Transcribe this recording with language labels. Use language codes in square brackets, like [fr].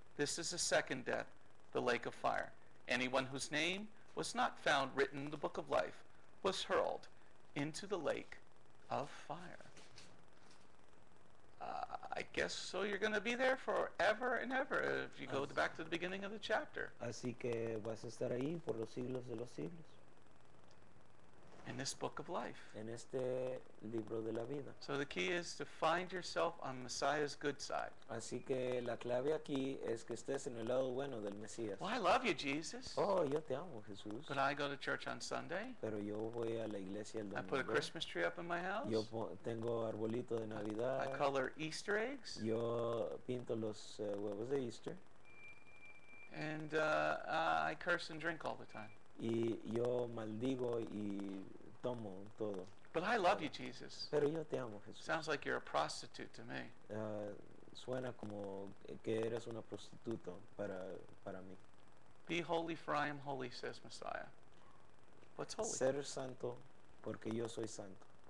[en] This is the second death, the lake of fire. Anyone whose name was not found written in the book of life was hurled into the lake of fire. I guess so you're going to be there forever and ever if you go back to the beginning of the chapter. [es] Así que vas a estar ahí por los siglos de los siglos, [en] In this book of life. [es] en este libro de la vida. [en] So the key is to find yourself on Messiah's good side. [es] Así que la clave aquí es que estés en el lado bueno del Mesías. [en] Well, I love you, Jesus, [es] Oh, yo te amo, Jesús. [en] but I go to church on Sunday. [es] Pero yo voy a la iglesia el [en] I put a [es] domingo. [en] Christmas tree up in my house. [es] Tengo arbolito de [en] I [es] Navidad. [en] color Easter eggs. [es] Yo pinto los huevos de Easter. [en] And I curse and drink all the time. [es] Y yo maldigo y tomo todo. [en] But I love you, Jesus. [es] Pero yo te amo, Jesús. [en] Sounds like you're a prostitute to me. [es] Suena como que eres una prostituta para mí. [en] Be holy, for I am holy, says Messiah. What's holy? [es] Ser santo porque yo soy santo.